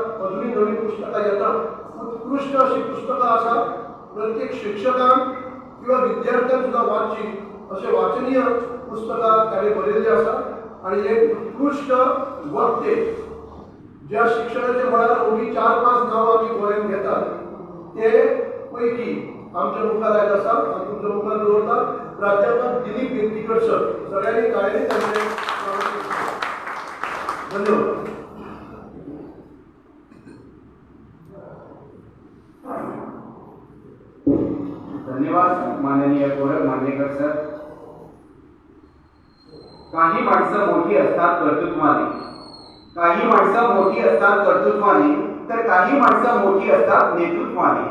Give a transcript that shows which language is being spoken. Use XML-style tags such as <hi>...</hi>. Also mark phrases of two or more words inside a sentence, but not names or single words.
<kok>अजूनही नवीन पुस्तकां येतात, उत्कृष्ट अशी पुस्तकां आसात प्रत्येक शिक्षकांक किंवा विद्यार्थ्यांक सुद्धा वाचची असे वाचनीय पुस्तकां ताणें बरयल्लीं आसा आणि एक उत्कृष्ट वक्ते ज्या शिक्षणाच्या मळार ओगी 4-5 नांवां आमी गोंयांत घेतात ते पैकी आमच्या मुखार आयज आसा आनी तुमच्या मुखार दवरता प्राध्यापक दिलीप वेर्तीकर सर.</kok> <mr>सगळ्यांनी ताळेंनी तांचे धन्यवाद. धन्यवाद माननीय गोरख मांजरेकर सर. काही माणसं मोठी असतात कर्तृत्वाने, काही माणसं मोठी असतात कर्तृत्वाने, तर काही माणसं मोठी असतात नेतृत्वाने.</mr>